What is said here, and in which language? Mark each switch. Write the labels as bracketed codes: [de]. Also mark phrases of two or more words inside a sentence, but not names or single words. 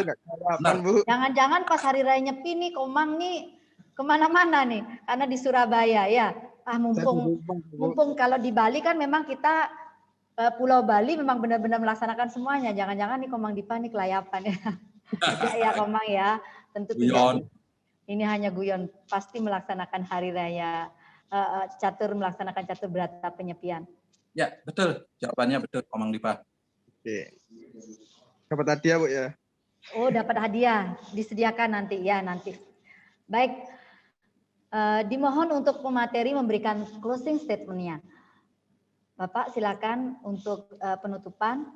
[id] jangan-jangan pas hari raya Nyepi nih Komang nih kemana-mana nih, karena di Surabaya ya. Mumpung kalau di Bali kan memang kita Pulau Bali memang benar-benar melaksanakan semuanya. Jangan-jangan nih Komang Dipa nih kelayapan ya. Tidak ya Komang ya. Tentu tidak. Ini hanya guyon. Pasti melaksanakan hari raya catur, melaksanakan catur berata penyepian. Ya, betul. Jawabannya betul, Komang Dipa. Oke. Dapat hadiah, Bu ya? Oh, dapat hadiah. Disediakan nanti ya, nanti. Baik. Dimohon untuk pemateri memberikan [en] closing statement- [id] nya. Bapak silakan untuk penutupan.